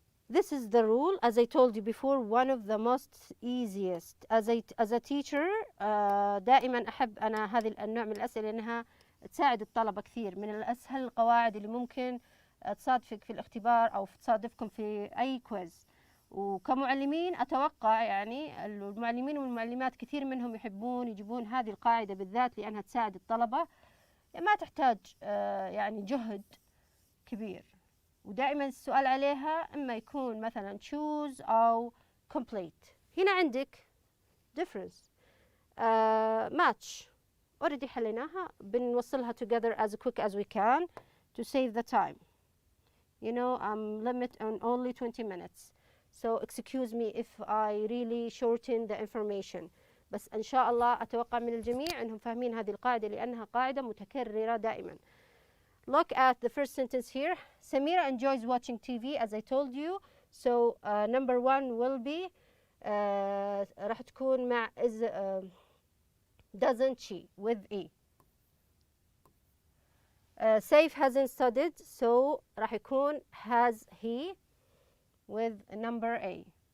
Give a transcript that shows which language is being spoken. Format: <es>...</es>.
<en>This is the rule, as I told you before, one of the most easiest. As a teacher</en> <ar>دائما أحب أنا هذه النوع من الأسئلة لأنها تساعد الطلبة كثير. من الأسهل القواعد اللي ممكن تصادفك في الاختبار أو تصادفكم في أي كويز. وكمعلمين أتوقع يعني المعلمين والمعلمات كثير منهم يحبون يجيبون هذه القاعدة بالذات لأنها تساعد الطلبة. ما تحتاج يعني جهد كبير. ودائما السؤال عليها إما يكون مثلا choose أو complete. هنا عندك</ar> <en>difference match already</en> <ar>حليناها. بنوصلها</ar> <en>together as quick as we can to save the time. You know I'm limit on only 20 minutes. So excuse me if I really shorten the information.</en> <ar>بس إن شاء الله أتوقع من الجميع أنهم فاهمين هذه القاعدة لأنها قاعدة متكررة دائما.</ar> <en>Look at the first sentence here. Samira enjoys watching TV, as I told you. So number 1 will be</en> <ar>راح تكون مع</ar> <en>is doesn't she with E. Saif hasn't studied, so</en> <ar>راح يكون</ar> <en>has he with number A.</en>